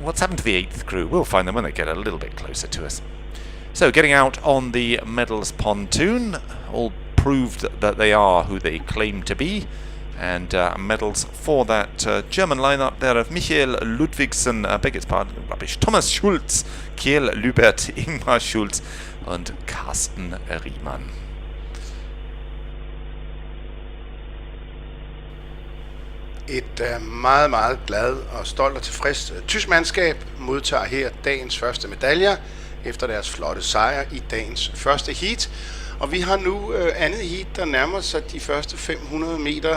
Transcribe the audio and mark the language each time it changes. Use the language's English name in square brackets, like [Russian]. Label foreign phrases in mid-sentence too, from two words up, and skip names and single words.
[English] What's happened to the 8th crew? We'll find them when they get a little bit closer to us. So, getting out on the medals pontoon, all proved that they are who they claim to be. And medals for that German lineup there of Michael Ludvigsen, beg its pardon, rubbish, [German] Thomas Schulz, Kiel Lübert, Ingmar Schulz und Carsten Riemann. [Danish] Et meget, meget glad og stolt og tilfreds tysk mandskab modtager her dagens første medaljer efter deres flotte sejr i dagens første heat. Og vi har nu andet heat, der nærmer sig de første 500 meter.